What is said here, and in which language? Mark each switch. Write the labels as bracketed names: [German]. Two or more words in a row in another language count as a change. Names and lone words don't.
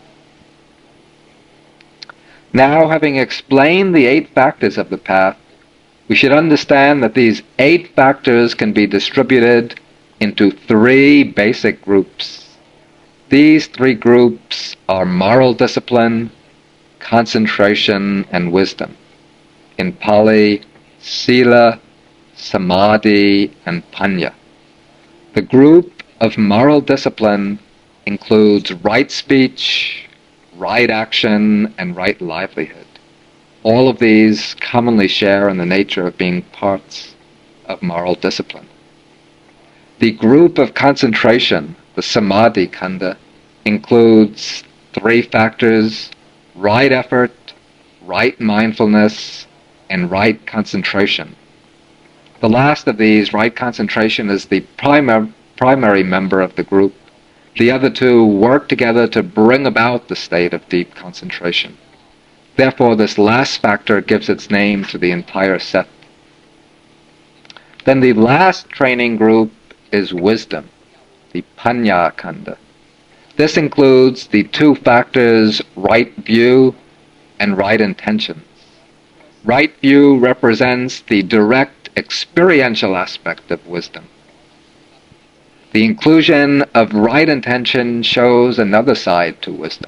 [English] Now, having explained the 8 factors of the path, we should understand that these 8 factors can be distributed into 3 basic groups. These 3 groups are moral discipline, concentration, and wisdom. In Pali, [Pali] sila, samadhi, [English] and panya. The group of moral discipline includes right speech, right action, and right livelihood. All of these commonly share in the nature of being parts of moral discipline. The group of concentration, the [Pali] samadhi khanda, [English] includes 3 factors: right effort, right mindfulness, and right concentration. The last of these, right concentration, is the primary member of the group. The other 2 work together to bring about the state of deep concentration. Therefore, this last factor gives its name to the entire set. Then the last training group is wisdom, the [Pali] panya khanda. [English] This includes the 2 factors, right view and right intentions. Right view represents the direct experiential aspect of wisdom. The inclusion of right intention shows another side to wisdom.